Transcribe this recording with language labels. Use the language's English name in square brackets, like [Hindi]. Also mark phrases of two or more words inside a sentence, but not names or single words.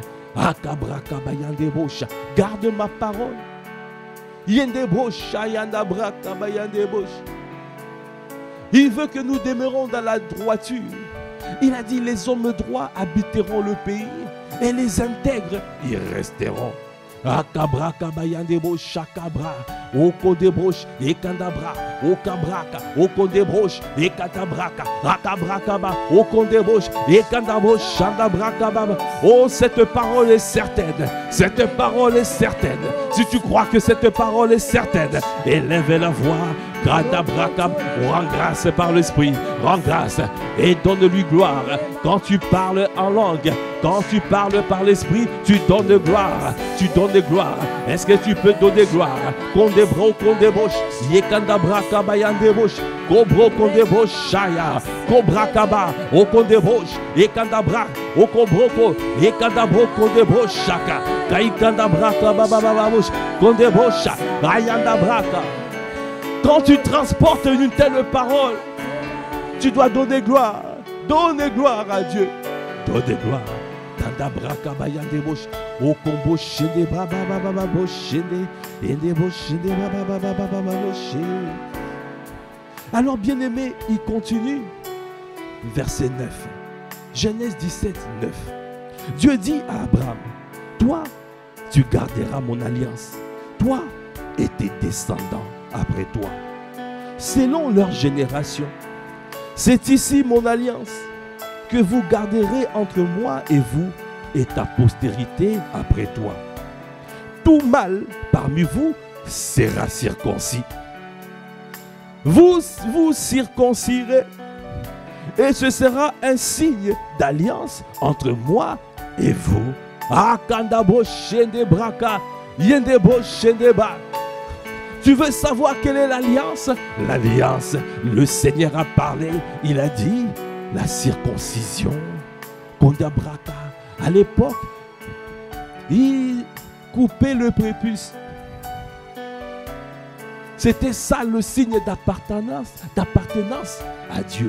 [French] Akabraka bayandebosha. Garde ma parole. Yendebosha yandabraka bayandebosha. Il veut que nous demeurons dans la droiture. Il a dit les hommes droits habiteront le pays et les intègres y resteront. Akabraka bayandebosha kabra. Okodebroche et kandabra, okabraka, okodebroche et katabraka, akabrakaba, okondebroche et kandabroche, chandabrakaba. Oh, cette parole est certaine, cette parole est certaine. Si tu crois que cette parole est certaine, élève la voix. Kandabrakab, rends grâce par l'esprit, rends grâce et donne-lui gloire. Quand tu parles en langue, quand tu parles par l'esprit, tu donnes gloire, tu donnes gloire. Est-ce que tu peux donner gloire? Kondebro, kondebosh, yekandabraka bayandebosh, kobro kondebosh, shaya, kobrakaba, okondebosh, yekandabra, okobroko, yekandabro kondebosh, shaka, kaikandabraka babababosh, kondebosh, ayandabraka. Quand tu transportes une telle parole, tu dois donner gloire à Dieu. Donner gloire. Kandabraka bayandebosh, okombo shende babababosh shende, endebosh shende babababosh. Alors bien-aimé, il continue. Verset 9. Genèse 17, 9. Dieu dit à Abraham, toi, tu garderas mon alliance, toi et tes descendants après toi, selon leur génération. C'est ici mon alliance que vous garderez entre moi et vous et ta postérité après toi. Tout mâle parmi vous sera circoncis. Vous vous circoncirez et ce sera un signe d'alliance entre moi et vous. Akandabo shende braka, yendebo shende ba. Tu veux savoir quelle est l'alliance? L'alliance, le Seigneur a parlé, il a dit la circoncision. Kondabraka, À l'époque, ils coupaient le prépuce. C'était ça le signe d'appartenance à Dieu.